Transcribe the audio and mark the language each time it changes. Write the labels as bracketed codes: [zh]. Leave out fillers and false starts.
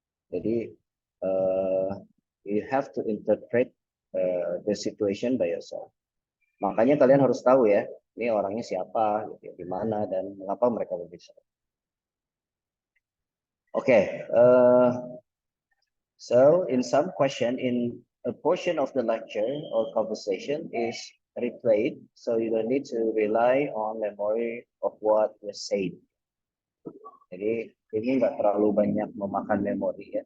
[en] Jadi uh, you have to interpret the situation by yourself. [id] Makanya kalian harus tahu ya, ini orangnya siapa, gitu, di mana dan mengapa mereka berbicara. [en] Okay, so in some question, in a portion of the lecture or conversation is replayed, so you don't need to rely on memory of what was said. [id] Jadi ini nggak terlalu banyak memakan memori ya.